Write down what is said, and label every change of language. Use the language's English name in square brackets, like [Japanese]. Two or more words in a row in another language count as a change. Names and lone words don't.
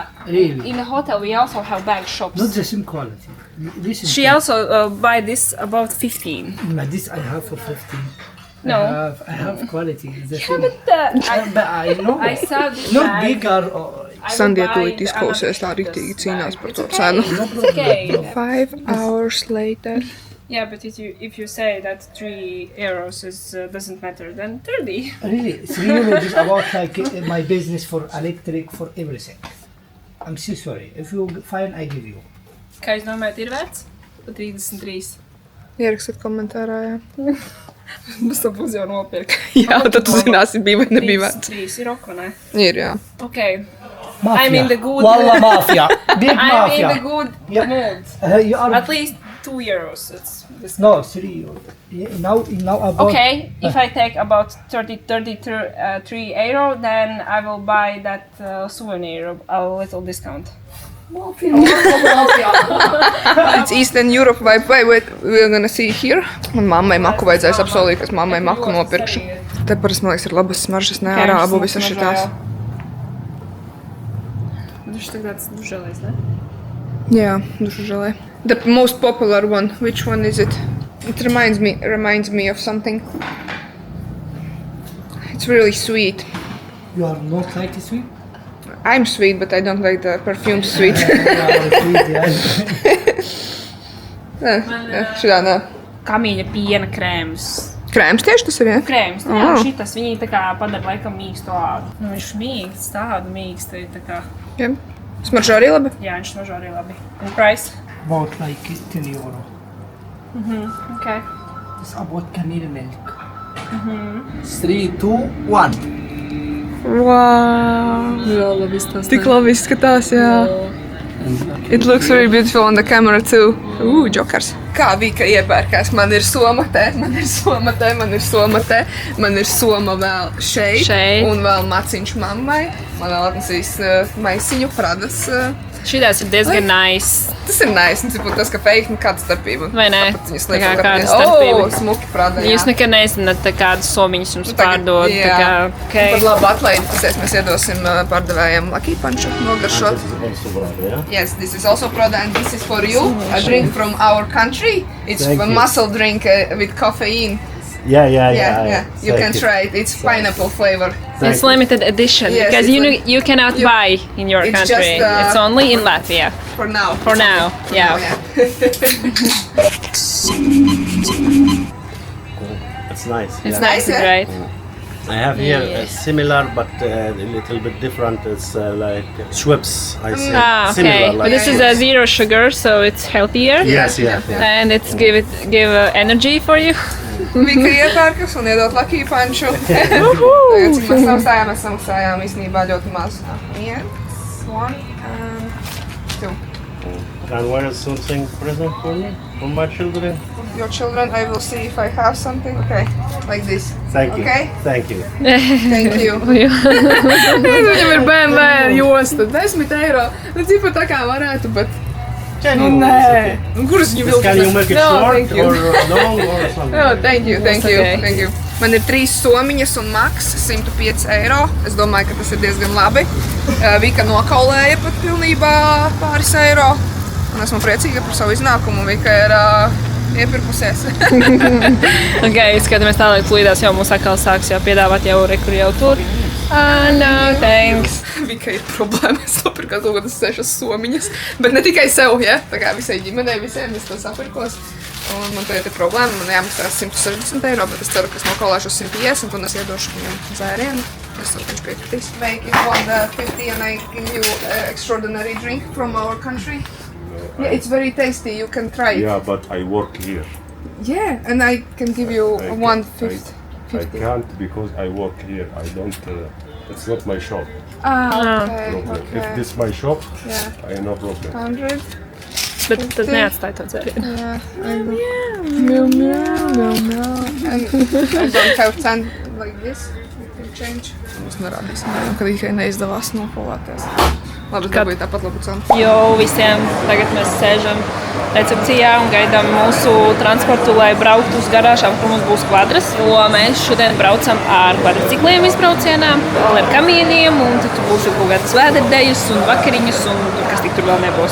[English] really. in the hotel we also have bag shops. Not the same quality. This is She also buy this about 15. Like this I have for 15. No. I have quality. The Yeah, same. but But I know. I saw this Not bag. bigger. I will Sandija buy [Latvian] tūlīt [English] the [Latvian] izklausās tā [English] other [Latvian] riktīgi [English] this [Latvian] cīnās [English] bag. [Latvian] par [English] It's to okay. [Latvian] cenu. [English] It's okay. 5 hours later. Yeah, but if you say that €3 is doesn't matter, then 30. Really, it's really just about like my business for electric, for everything. I'm so sorry. If you find, I give you. [Latvian] Kā jūs domājat, ir vērts? Pa 33. Ierakstiet komentārā, jā. Mums to būs jau nopirkt. Jā, tad tu zināsi, bija vai nebija vērts. 33 ir ok, vai ne? Ir, jā. [English] Okay. Mafia. I'm in the good- Wallah mafia. Big I'm mafia. in the good Yeah. mood. You are At least €2. It's this. no 3. Yeah, now about. Okay, if I take about 33 euro, then I will buy that souvenir, a little discount. It's Eastern Europe vai wait, we're gonna see here. [Latvian] Man mammai maku vajadzēs apsolīt, ka mammai maku nopirkšu. Te parasti, man liekas, ir labas smaržas, ne ārā, abu visas šitās. Viņš tāds dužēlais, ne? Jā, dušu žēlē. [English] The most popular one, which one is it? It reminds me of something. It's really sweet. You are not like sweet? I'm sweet, but I don't like the perfume sweet. [Latvian] Šitā nē. Kamīņa piena krēms. Krēms tieši tas ir, ja? Krēms, jā, šitas viņi tā kā padara laikam mīkstu ādu. Nu, viņš mīksts, tādu mīkstu, tā kā, Jā. Smaržo arī labi. jā, viņš smaržo arī labi. Un price? About like 10 euro. Okay. [English] It's about vanilla milk. 3, 2, 1. Wow. [Latvian] Jā, labi izstāstīt. Tik labi izskatās, jā. [English] It looks very beautiful on the camera too. Jokers. [Latvian] Kā Vika iepērkās? Man ir soma te, man ir soma te, man ir soma te, man ir soma vēl šeit. Un vēl maciņš mammai. Man vēl atnesīs maisiņu Pradas. Šitās ir diezgan nice. Tas ir nice, un cipu tas, ka fake, kāda starpība. Vai ne? Viņas Tā kā kāda starpība. Smuki Prada, jā. Jūs nekad nezināt, kādas somiņas jums pārdod. Tā kā, Par labu atlaidi, tas mēs iedosim pārdevējiem Lucky Punch nogaršot. [English] Yes, this is also Prada and this is for you. A drink from our country. It's a muscle drink with caffeine. Yeah. You can try it. It's pineapple flavor. it's limited edition Yes, because it's you cannot buy in your It's country. just, It's only in Latvia. For now. For now, yeah. It's nice. It's yeah. nice, yeah? Right? I have here Yeah. similar but a little bit different. It's like Schweppes, I say. Ah, okay. Similar, But like this is a zero sugar, so it's healthier. Yes, yeah. And it's give energy for you. [Latvian] Vika iepērkas un iedot Lucky Punchu. Tagad, cik mēs samaksājām, mēs samaksājām īstenībā ļoti maz. Viens, [English] one, and two. And where is something present for me? For my children? Your children, I will see if I have something. Okay, like this. Thank you. Okay? Thank you. Thank you. [Latvian] Viņam ir BMW josta, 10 eiro. Nu, cipa tā kā varētu, bet... Nu, nē. Kuras viņu vilkas? [English] Can you make it No, short thank you. or long or something? Oh, thank you. okay. Thank you. [Latvian] Man ir 3 somiņas un maks 105 eiro. Es domāju, ka tas ir diezgan labi. Vika nokaulēja pat pilnībā pāris eiro. Un esmu priecīga par savu iznākumu. Vika ir iepirkusies. Ok, skatāmies tālāk, plīdās jau mūs atkal sāks jau piedāvāt jau rekur jau tur. [English] No, thanks. [Latvian] Vika ir problēma. Es nopirku kaut kādas 6 somiņas. Bet ne tikai sev, ja? Tā kā visai ģimenei, visiem es to sapirkos. Un man tagad ir problēma. Man jāmaksā 160 eiro, bet es ceru, ka es nokaulēšu uz 150 un es iedošu viņam dzērienu. Es ceru, ka viņš piekritīs. [English] Make it on the 50 and I give you extraordinary drink from our country. Yeah, it's very tasty. You can try it. Yeah, but I work here. Yeah, and I can give you I 150. I can't because I work here. I don't. It's not my shop. Okay, Problem. If okay. this my shop, Yeah, I have no problem. 100. [Latvian] Bet tad neatstāj to dzērienu. [English] Yeah, I will. Meow. And I don't have 10 like this. You can change. [Latvian] Mums nerādīsim, ka tikai neizdevās nokolāties. Labi, ka bija tāpat labu cenu. Jo visiem tagad mēs sēžam recepcijā un gaidām mūsu transportu, lai brauktu uz garāžām, kur mums būs kvadras. Jo mēs šodien braucam ar kvadricikliem izbraucienā, vēl ar kamieniem, un tad būs kaut kādas vēderdejas un vakariņas, un tur kas tik tur vēl nebūs.